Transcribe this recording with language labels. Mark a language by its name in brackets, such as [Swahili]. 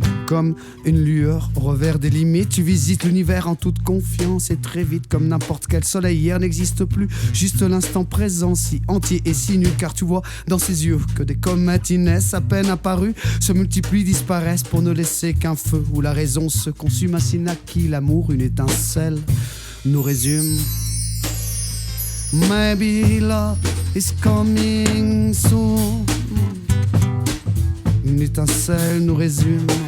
[French] comme une lueur au revers des limites. Tu visites l'univers en toute confiance et très vite, comme n'importe quel soleil hier n'existe plus. Juste l'instant présent, si entier et si nul, car tu vois dans ses yeux que des comètes naissent à peine apparues, se multiplient, disparaissent pour ne laisser qu'un feu où la raison se consume. Ainsi naquit l'amour, une étincelle nous résume. [English] Maybe love is coming soon. [French] Une étincelle nous résume.